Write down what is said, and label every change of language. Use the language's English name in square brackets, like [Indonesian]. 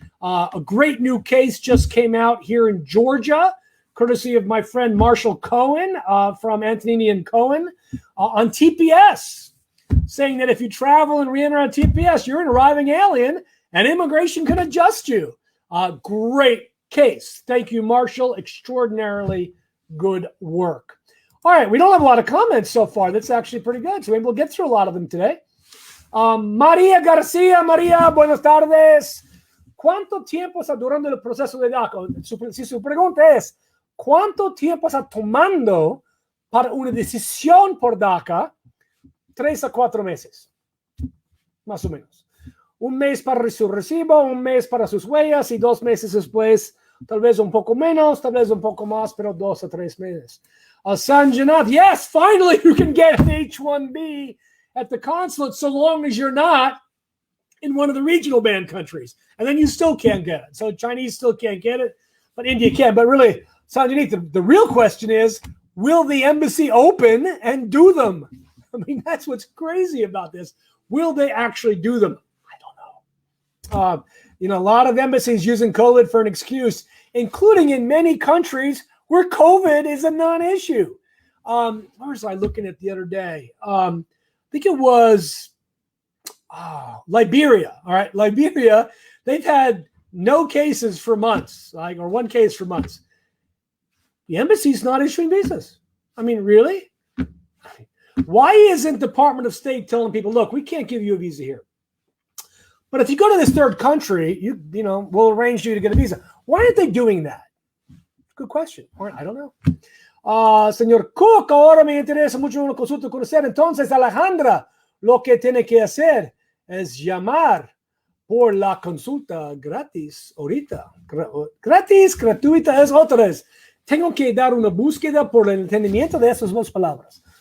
[English] A great new case just came out here in Georgia, courtesy of my friend Marshall Cohen from Antonini and Cohen on TPS, saying that if you travel and re-enter on TPS, you're an arriving alien and immigration can adjust you. Great case. Thank you, Marshall. Extraordinarily good work. All right, we don't have a lot of comments so far. That's actually pretty good. So maybe we'll get through a lot of them today. [Spanish] María García, María, buenas tardes. ¿Cuánto tiempo está durando el proceso de DACA? Si su pregunta es, ¿cuánto tiempo está tomando para una decisión por DACA? 3 a 4 meses, más o menos. Un mes para su recibo, un mes para sus huellas y 2 meses después, tal vez un poco menos, tal vez un poco más, pero 2 a 3 meses. [English] Sanjanath, yes, finally you can get an H-1B at the consulate so long as you're not in one of the regional ban countries. And then you still can't get it. So Chinese still can't get it, but India can. But really, Sanjanath, the real question is, will the embassy open and do them? I mean, that's what's crazy about this. Will they actually do them? I don't know. A lot of embassies using COVID for an excuse, including in many countries where COVID is a non-issue. Where was I looking at the other day? I think it was Liberia. All right, Liberia, they've had no cases for months, or 1 case for months. The embassy's not issuing visas. I mean, really? Why isn't Department of State telling people, look, we can't give you a visa here, but if you go to this third country, we'll arrange you to get a visa? Why aren't they doing that? Good question. I don't know. [Spanish] Señor Kuck, ahora me interesa mucho una consulta con usted. Entonces, Alejandra, lo que tiene que hacer es llamar por la consulta gratis ahorita. Gratis, gratuita es otra vez. Tengo que dar una búsqueda por el entendimiento de esas 2 palabras.